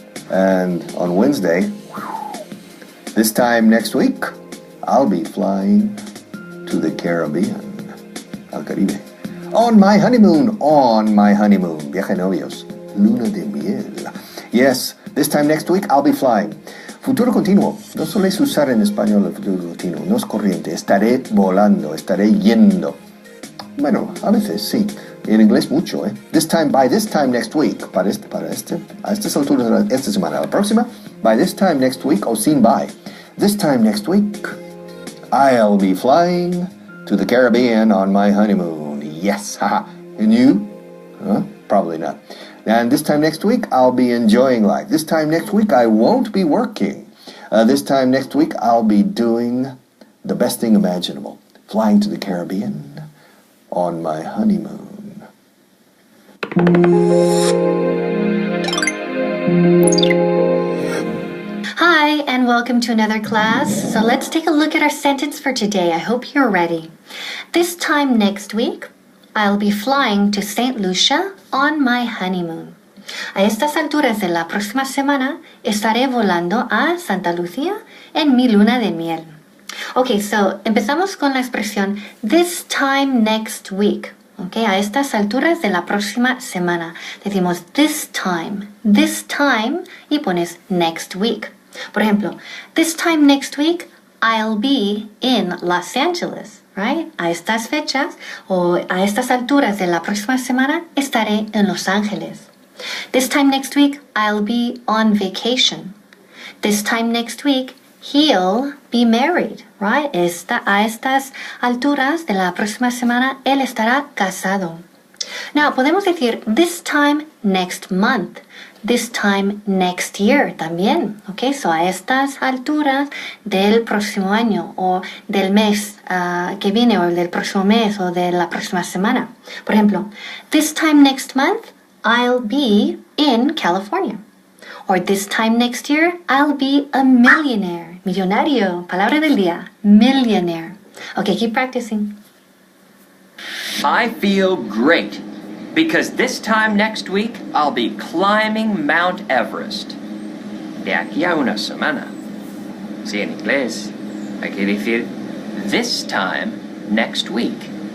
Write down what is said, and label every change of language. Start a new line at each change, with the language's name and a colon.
English: And on Wednesday, this time next week, I'll be flying to the Caribbean.
Spanish: Al Caribe.
English: On my honeymoon.
Spanish: Viaje de novios. Luna de miel.
English: Yes, this time next week, I'll be flying.
Spanish: Futuro continuo. No sueles usar en español el futuro continuo. No es corriente. Estaré volando. Estaré yendo. Bueno, a veces sí. En inglés mucho, ¿eh?
English: By this time next week.
Spanish: A estas alturas de esta semana. La próxima.
English: By this time next week
Spanish: o sin
English: by. This time next week, I'll be flying to the Caribbean on my honeymoon. Yes, haha. And you? Probably not. And this time next week, I'll be enjoying life. This time next week, I won't be working. This time next week, I'll be doing the best thing imaginable. Flying to the Caribbean on my honeymoon. Hi, and welcome to another class. So let's take a look at our sentence for today. I hope you're ready. This time next week, I'll be flying to St. Lucia on my honeymoon.
Spanish: A estas alturas de la próxima semana, estaré volando a Santa Lucía en mi luna de miel.
English: Okay, so
Spanish: empezamos con la expresión
English: this time next week.
Spanish: Okay, a estas alturas de la próxima semana. Decimos
English: this time,
Spanish: y pones
English: next week.
Spanish: Por ejemplo,
English: this time next week, I'll be in Los Angeles, right?
Spanish: A estas fechas o a estas alturas de la próxima semana, estaré en Los Ángeles.
English: This time next week, I'll be on vacation. This time next week, he'll be married, right?
Spanish: A estas alturas de la próxima semana, él estará casado.
English: Now,
Spanish: podemos decir
English: this time next month. This time next year
Spanish: también,
English: okay? So
Spanish: a estas alturas del próximo año o del mes que viene o del próximo mes o de la próxima semana. Por ejemplo,
English: this time next month, I'll be in California. Or this time next year, I'll be a millionaire.
Spanish: Millonario, palabra del día, millionaire.
English: Okay, keep practicing. I feel great because this time next week, I'll be climbing Mount Everest.
Spanish: De aquí a una semana. Sí, en inglés hay que decir
English: this time next week.